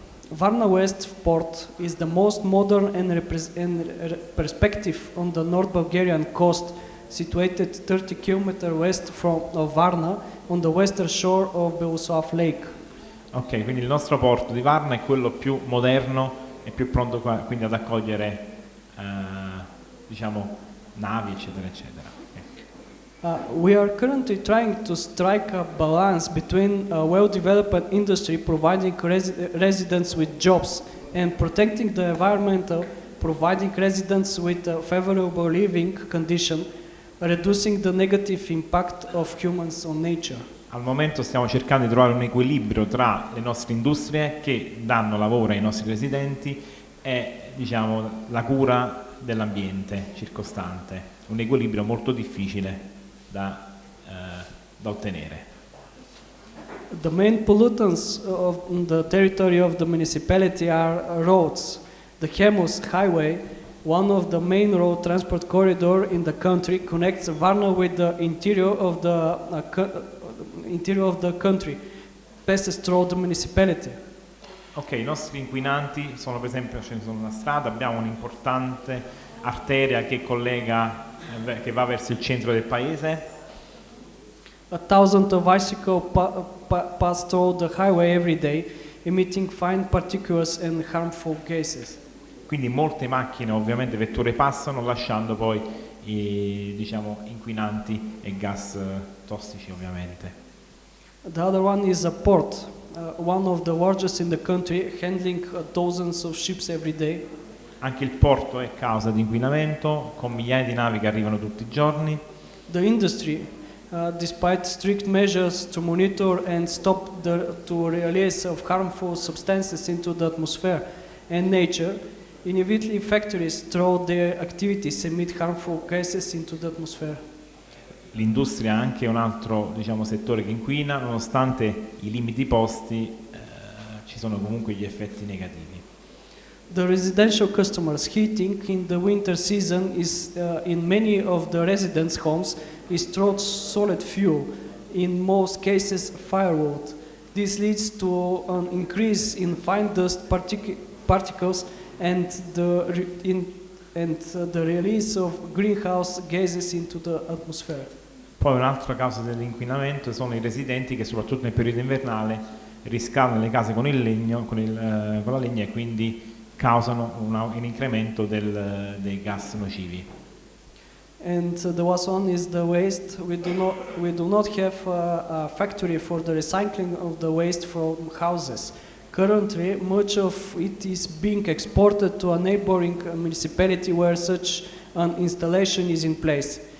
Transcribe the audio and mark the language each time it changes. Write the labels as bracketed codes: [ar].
[en] Varna West port is the most modern and perspective on the North Bulgarian coast, situated 30 km west of Varna on the western shore of Beloslav Lake. [it] Ok, quindi il nostro porto di Varna è quello più moderno e più pronto quindi ad accogliere navi eccetera eccetera. [en] We are currently trying to strike a balance between a well-developed industry providing residents with jobs and protecting the environmental providing residents with a favorable living condition, reducing the negative impact of humans on nature. [it] Al momento stiamo cercando di trovare un equilibrio tra le nostre industrie che danno lavoro ai nostri residenti e, diciamo, la cura dell'ambiente circostante. Un equilibrio molto difficile da ottenere. [en] The main pollutants of the territory of the municipality are roads. The Chemus Highway, one of the main road transport corridor in the country, connects Varna with the interior of the country, passes through the municipality. [it] Ok, i nostri inquinanti sono, per esempio, ce ne sono una strada, abbiamo un'importante arteria che collega, che va verso il centro del paese. [en] 1,000 bicycles pass through the highway every day, emitting fine particles and harmful gases. [it] Quindi molte macchine, ovviamente vetture, passano lasciando poi diciamo, inquinanti e gas tossici, ovviamente. [en] The other one is a port, one of the largest in the country, handling dozens of ships every day. [it] Anche il porto è causa di inquinamento, con migliaia di navi che arrivano tutti i giorni. [en] The industry, despite strict measures to monitor and stop the release of harmful substances into the atmosphere and nature, inevitably factories through their activities emit harmful gases into the atmosphere. [it] L'industria è anche un altro, diciamo, settore che inquina, nonostante i limiti posti ci sono comunque gli effetti negativi. [en] The residential customers' heating in the winter season is in many of the residents' homes is through solid fuel, in most cases firewood. This leads to an increase in fine dust particles and the release of greenhouse gases into the atmosphere. [it] Poi un'altra causa dell'inquinamento sono i residenti che soprattutto nel periodo invernale riscaldano le case con il legno, con la legna, e quindi causano un incremento dei gas nocivi. [en] And the last one is the waste. We do not have a factory for the recycling of the waste from houses. Currently, much of it is being exported to a neighboring municipality where such an installation is in place.